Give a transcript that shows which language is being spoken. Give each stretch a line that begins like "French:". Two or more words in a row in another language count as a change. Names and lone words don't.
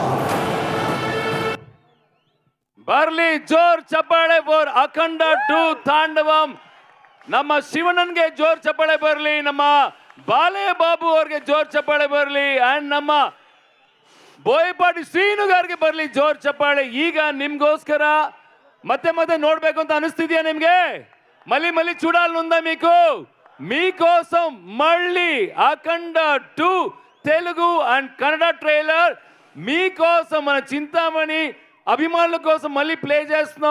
Kannada: ಬರ್ಲಿ ಜೋರ್ ಚಪ್ಪಾಳೆ ಫಾರ್ ಅಖಂಡ 2 ತಾಂಡವಂ. ನಮ್ಮ ಶಿವಣ್ಣನ್ಗೆ ಜೋರ್ ಚಪ್ಪಾಳೆ ಬರಲಿ, ನಮ್ಮ ಬಾಲೆ ಬಾಬು ಅವ್ರಿಗೆ ಜೋರ್ ಚಪ್ಪಾಳೆ ಬರಲಿ, ಅಂಡ್ ನಮ್ಮ ಬೋಯಪಾಟಿ ಶ್ರೀನು గారికి ಬರಲಿ ಜೋರ್ ಚಪ್ಪಾಳೆ. ಈಗ ನಿಮ್ಗೋಸ್ಕರ ಮತ್ತೆ ಮತ್ತೆ ನೋಡ್ಬೇಕು ಅಂತ అనిస్తుందియా నిమ్గే?
Telugu: మళ్ళీ చూడాలనుందా మీకు? మీకోసం మళ్ళీ అఖండ 2 తెలుగు అండ్ కన్నడ ట్రైలర్ మీకోసం మన చింతామణి అభిమానుల కోసం మళ్ళీ ప్లే చేస్తున్నాం.